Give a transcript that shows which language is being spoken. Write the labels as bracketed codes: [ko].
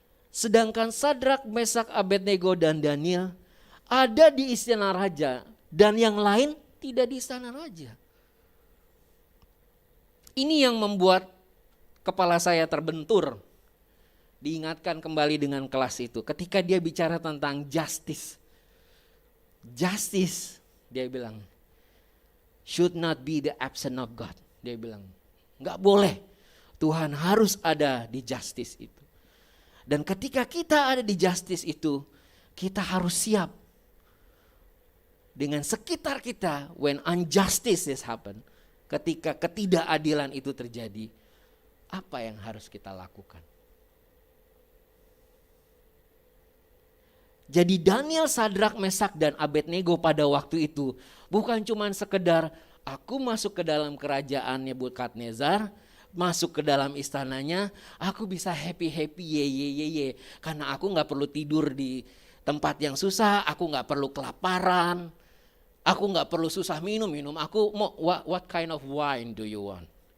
[id] Sedangkan Sadrak, Mesak, Abednego dan Daniel ada di istana raja dan yang lain tidak di istana raja. Ini yang membuat kepala saya terbentur. Diingatkan kembali dengan kelas itu ketika dia bicara tentang justice. [en] Justice, [id] dia bilang, [en] should not be the absence of God. [id] Dia bilang, enggak boleh. Tuhan harus ada di justice itu. Dan ketika kita ada di justice itu, kita harus siap dengan sekitar kita [en] when injustice happen. [id] Ketika ketidakadilan itu terjadi, apa yang harus kita lakukan? Jadi Daniel, Sadrak, Mesak dan Abednego pada waktu itu bukan cuma sekedar aku masuk ke dalam kerajaan Nebukadnezar, masuk ke dalam istananya, aku bisa happy ye karena aku nggak perlu tidur di tempat yang susah, aku nggak perlu kelaparan, aku nggak perlu susah minum. Aku mau [en] what kind of wine do you want?